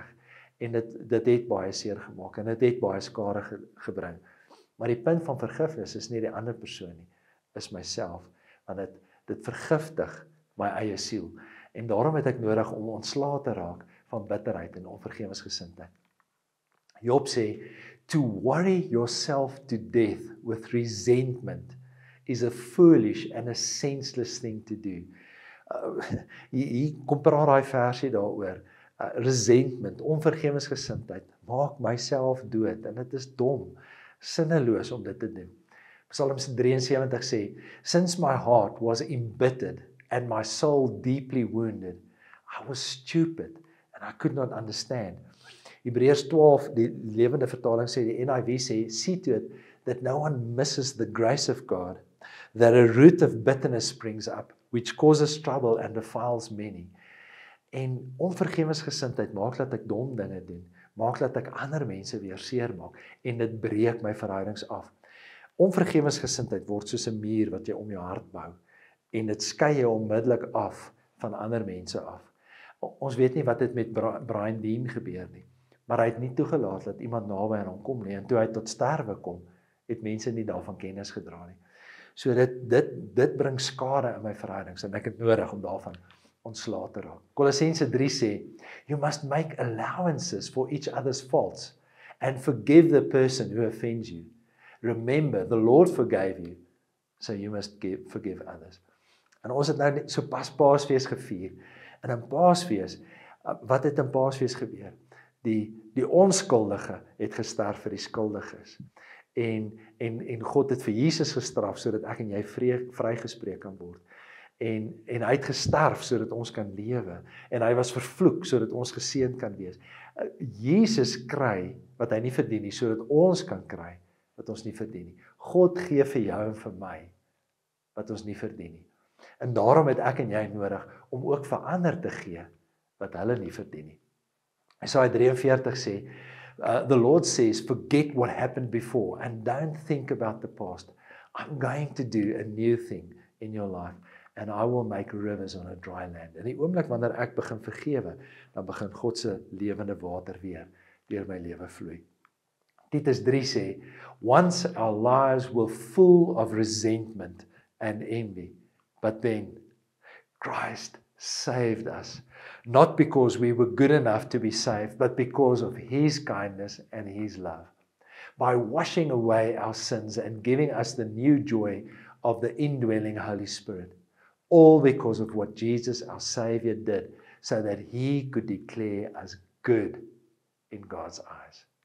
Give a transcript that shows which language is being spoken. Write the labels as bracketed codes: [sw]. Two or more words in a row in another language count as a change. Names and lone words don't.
[af] En dit het baie seer gemaak en dit het baie skade gebring. Maar die punt van vergifnis is nie die ander persoon nie, is myself, want dit vergiftig my eie siel. En daarom het ek nodig om ontslae te raak van bitterheid en onvergewensgesindheid. Job sê, [en] to worry yourself to death with resentment is a foolish and a senseless thing to do. [af] Hier kom praat daai versie daaroor. Resentment, onvergewensgesindheid, maak myself dood en dit is dom, sinneloos om dit te doen. Psalm 73 sê, [en] since my heart was embittered and my soul deeply wounded, I was stupid and I could not understand. [af] Hebreërs 12, die lewende vertaling sê, die NIV sê, [en] see to it that no one misses the grace of God, that a root of bitterness springs up, which causes trouble and defiles many. [af] En onvergewensgesindheid maak dat ek dom dinge doen, maak dat ek ander mense weer seer maak, en dit breek my verhoudings af. Onvergewensgesindheid word soos 'n muur wat jy om jou hart bou, en dit skei jou onmiddellik af van ander mense af. Ons weet nie wat het met Brian Dean gebeur nie, maar hy het nie toegelaat dat iemand naby aan hom kom nie, en toe hy tot sterwe kom, het mense nie daarvan kennis gedra nie. So dit bring skade in my verhoudings, en ek het nodig om daarvan ontslae te raak. Kolossense 3 sê, [en] you must make allowances for each other's faults, and forgive the person who offends you. Remember, the Lord forgave you, so you must forgive others. [af] En ons het nou so pas Paasfees gevier, en in Paasfees, wat het in Paasfees gebeur? Die onskuldige het gesterf vir die skuldiges. En God het vir Jesus gestraf, sodat ek en jy vrygespreek kan word. En hy het gesterf, sodat ons kan lewe. En hy was vervloek, sodat ons geseënd kan wees. Jesus kry, wat hy nie verdien nie, sodat ons kan kry, wat ons nie verdien nie. God gee vir jou en vir my, wat ons nie verdien nie. En daarom het ek en jy nodig, om ook vir ander te gee, wat hulle nie verdien nie. Jesaja 43 sê, [en] the Lord says, forget what happened before and don't think about the past. I'm going to do a new thing in your life and I will make rivers on a dry land. [af] En die oomblik wanneer ek begin vergewe, dan begin God se lewende water weer deur my lewe vloei. Titus 3 sê, [en] once our lives were full of resentment and envy, but then Christ saved us, not because we were good enough to be saved, but because of His kindness and His love. By washing away our sins and giving us the new joy of the indwelling Holy Spirit, all because of what Jesus, our Savior, did, so that He could declare us good in God's eyes.